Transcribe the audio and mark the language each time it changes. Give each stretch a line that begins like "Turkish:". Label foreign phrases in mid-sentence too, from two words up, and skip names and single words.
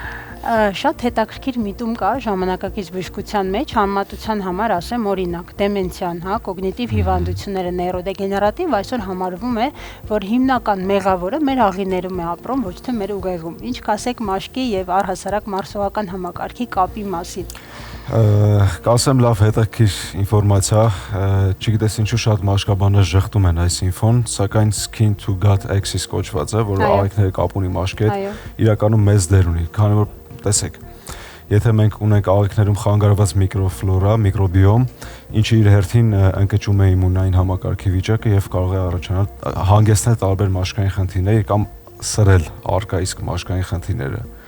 Armenian: Շատ հետաքրքիր միտում կա ժամանակակից բժշկության մեջ համեմատության համար, ասեմ օրինակ, դեմենցիան, հա, կոգնիտիվ հիվանդությունները, նեյրոդեգեներատիվ այսօր համարվում է, որ հիմնական մեղավորը մեր աղիներում է ապրում, ոչ թե մեր ուղեղում։ Ինչ կասեք մաշկի եւ առհասարակ մարսողական համակարգի կապի մասին։ Կասեմ լավ հետաքրքիր ինֆորմացիա, չգիտես ինչու շատ մաշկաբաններ ժխտում են այս ինֆոն, սակայն
English: skin to gut axis
Armenian: կոչված է, որը աղիքների կապ ունի մաշկի հետ, իրականում մեծ դեր ունի, քանի որ տեսեք, եթե մենք ունենք աղիքներում խանգարված միկրոֆլորա, միկրոբիոմ, ինչը իր հերթին ընկճում է իմունային համակարգի վիճակը եւ կարող է առաջանալ հանգեցնել տարբեր մաշկային խնդիրների կամ սրել արկա իսկ մաշկային խնդիրները։